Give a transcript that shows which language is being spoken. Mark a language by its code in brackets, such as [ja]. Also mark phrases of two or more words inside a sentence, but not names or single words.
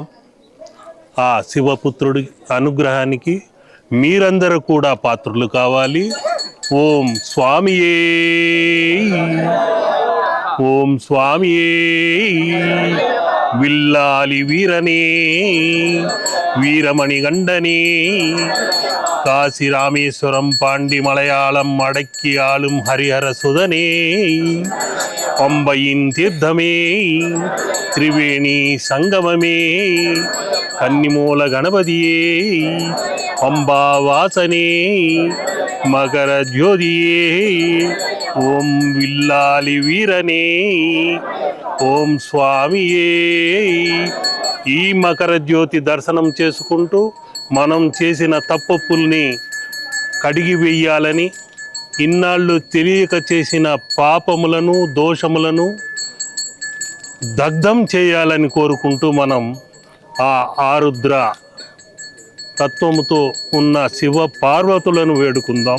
[te] ఆ శివపుత్రుడి అనుగ్రహానికి మీరందరూ కూడా పాత్రులు కావాలి. [ta] ஓம் சுவாமியே, ஓம் சுவாமியே. வில்லாளி வீரனே வீரமணி கண்டனே காசி ராமேஸ்வரம் பாண்டி மலையாளம் அடக்கி ஆளும் ஹரிஹர சுதனே பம்பையின் தீர்த்தமே திரிவேணி சங்கமமே கன்னிமூல கணபதியே பம்பா வாசனே மகர ஜோதியே ஓம் வில்லாலி வீரனே ஓம் சுவாமியே. [te] ఈ మకర జ్యోతి దర్శనం చేసుకుంటూ మనం చేసిన తప్పుల్ని కడిగి వేయాలని, ఇన్నాళ్ళు తెలియక చేసిన పాపములను దోషములను దగ్ధం చేయాలని కోరుకుంటూ మనం ఆ ఆరుద్ర తత్వముతో ఉన్న శివ పార్వతులను వేడుకుందాం.